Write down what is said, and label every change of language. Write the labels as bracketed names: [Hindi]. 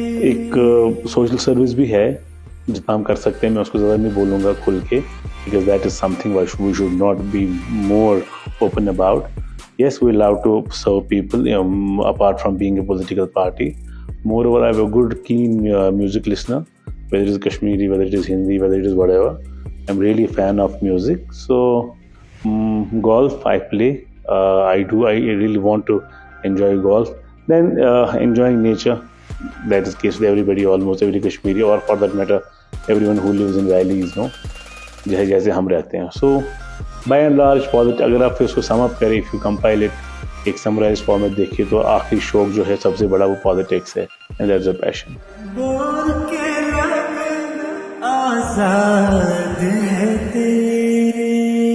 [Hindi] एक social service भी है जितना हम कर सकते हैं, मैं उसको ज़्यादा नहीं बोलूँगा खुल के, [English] because that is something we should not be more open about. Yes, we love to serve people, apart from being a political party. Moreover, I have a good, keen music listener, whether it is Kashmiri, whether it is Hindi, whether it is whatever. I'm really a fan of music. So, golf I play. I really want to enjoy golf. Then enjoying nature. That is the case with everybody, almost every Kashmiri, or for that matter, everyone who lives in valleys, [Hindi] जैसे हम रहते हैं. [English] So, by and large, [Hindi] अगर आप फिर उसको sum up करें, [English] if you compile it, [Hindi] एक समराइज फॉर्मेट देखिए तो आखिरी शौक जो है सबसे बड़ा वो पॉलिटिक्स है, [English] and that's a passion. [Hindi] बोल के लब आजाद है तेरे.